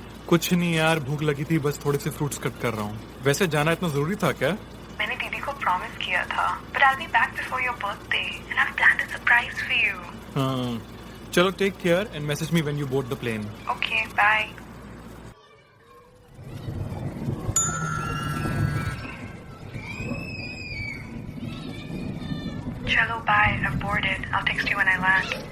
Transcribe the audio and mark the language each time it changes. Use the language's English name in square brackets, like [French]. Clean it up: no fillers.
[Hindi] कुछ नहीं यार, भूख लगी थी, बस थोड़े से फ्रूट्स कट कर रहा हूँ। वैसे जाना इतना जरूरी था क्या? मैंने दीदी को प्रॉमिस किया था, [English] but I'll be back before your birthday and I've planned a surprise for you. [Hindi] हाँ, चलो [English] Take care and message me when you board the plane. Okay, bye. Chalo, bye. I've boarded. I'll text you when I land.